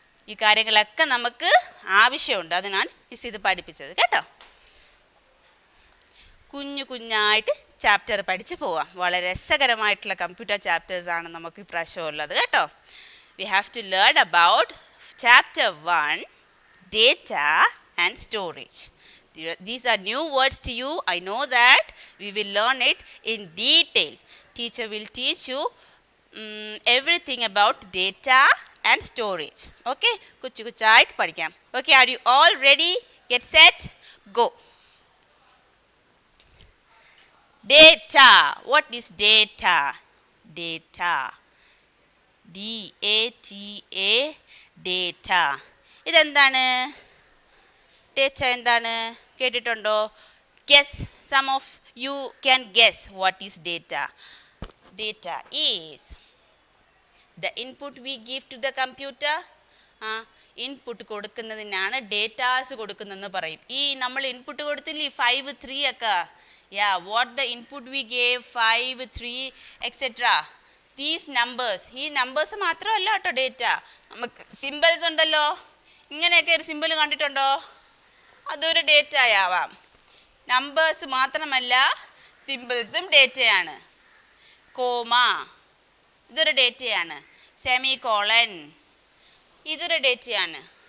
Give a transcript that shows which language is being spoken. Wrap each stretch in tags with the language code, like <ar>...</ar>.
<ml>ഈ കാര്യങ്ങളൊക്കെ നമുക്ക് ആവശ്യമുണ്ട്, അതിനാണ് മിസ് ഇത് പഠിപ്പിച്ചത് കേട്ടോ. കുഞ്ഞായിട്ട് ചാപ്റ്റർ പഠിച്ച് പോവാം. വളരെ രസകരമായിട്ടുള്ള കമ്പ്യൂട്ടർ ചാപ്റ്റേഴ്സാണ് നമുക്ക് ഇപ്രാവശ്യം ഉള്ളത് കേട്ടോ.</ml> <en>We have to learn about chapter 1, data and storage. These are new words to you. I know that we will learn it in detail. Teacher will teach you everything about data and storage. Okay?</en> <ml>കുച്ചായിട്ട് പഠിക്കാം.</ml> <en>Okay, are you all ready? Get set, go. Data. What is data? Data. D-A-T-A. Data.</en> <ml>ഇതെന്താണ്? Data എന്താണ്? കേട്ടിട്ടുണ്ടോ?</ml> <en>Guess. Some of you can guess what is data. Data is the input we give to the computer.</en> <ml>Input കൊടുക്കുന്നതിനാണ് datas കൊടുക്കുന്നതെന്ന് പറയും. ഈ നമ്മൾ input കൊടുത്തില്ലേ 5, 3 ഒക്കെ.</ml> <en>What the input we gave 5, 3 etc. These numbers.</en> <ml>ഈ numbers മാത്രമല്ല കേട്ടോ ഡേറ്റ. നമുക്ക് symbols ഉണ്ടല്ലോ, ഇങ്ങനെയൊക്കെ ഒരു സിമ്പിൾ കണ്ടിട്ടുണ്ടോ? അതൊരു ഡേറ്റയാവാം. നമ്പേഴ്സ് മാത്രമല്ല, സിമ്പിൾസും ഡേറ്റയാണ്. കോമ ഇതൊരു ഡേറ്റയാണ്. സെമി കോളൻ ഇതൊരു ഡേറ്റയാണ്.</ml>